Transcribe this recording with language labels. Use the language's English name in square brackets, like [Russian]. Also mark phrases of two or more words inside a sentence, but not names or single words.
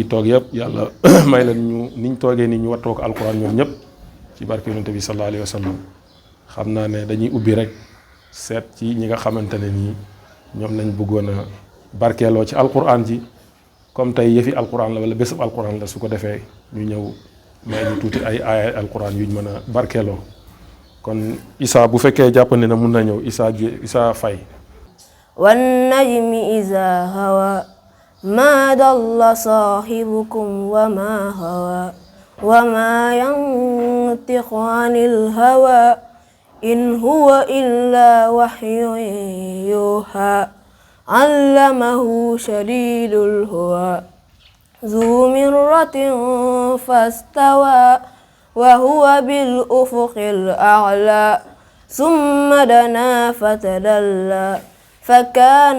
[Wolof] toog yëpp yàlla may leen ñu niñ toogee ni ñu wattoo ko alquran ñoom ñëpp ci barke yonent bi [Arabic] صلى الله عليه وسلم [Wolof] xam naa ne dañuy ubbi rek seet ci ñi nga xamante ne nii ñoom lañ bëggoon a barkeeloo ci alquran ji comme tey yëfi alquran la wala bésub alquran la su ko defee ñu ñëw may ñu tuuti ay aaya alquran yuñ mën a barkeeloo kon Issa bu fekkee jàppandi na mun na ñëw Issa Faye [Arabic] والنجم إذا هوى ما ضل صاحبكم وما هوى وما ينطق عن الهوى إن هو إلا وحي يوحى علمه شديد القوى ذو مرة فاستوى وهو بالأفق الأعلى ثم دنا فتدلى فكان